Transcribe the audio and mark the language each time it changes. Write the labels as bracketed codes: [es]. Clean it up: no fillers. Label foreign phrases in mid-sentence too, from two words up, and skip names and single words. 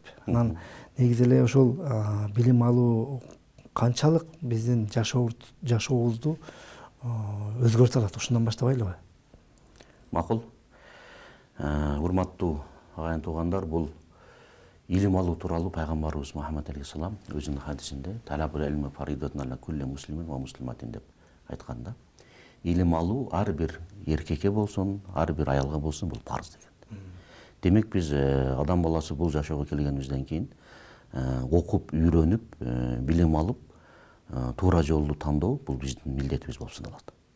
[ky] Анан негизи эле ошол билим алуу канчалык биздин жашообузду өзгөртө алат, ушундан баштабайлыбы? Макул. Урматтуу агайын туугандар, бул илим алуу тууралуу пайгамбарыбыз Мухаммад алейхиссалам өзүнүн хадисинде [ar] طلب العلم فريضة على كل مسلم ومسلمة [ky] деп айтканда, илим алуу ар бир эркекке болсун, ар бир аялга болсун, бул парыз деген. Демек биз адам баласы бул жашоого келгенибизден кийин окуп, үйрөнүп, билим алып, туура жолду тандоо бул биздин милдетибиз болуп саналат.